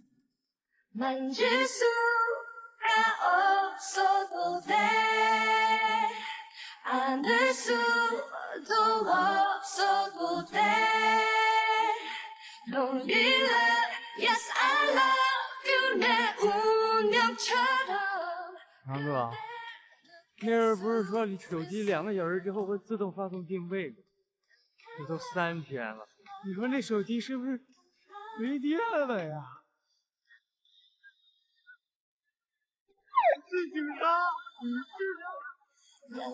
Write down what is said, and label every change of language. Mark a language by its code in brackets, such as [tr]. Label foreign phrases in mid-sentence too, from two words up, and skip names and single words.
[ko] 만질 수가 없어도 돼 안을 수도 없어도 돼 [en] Don't relent Yes I love you [ko] 내 운명처럼 [zh] 强哥，那人不是说你手机2个小时之后会自动发送定位吗？这都3天了，你说那手机是不是没电了呀？自己杀，你治疗。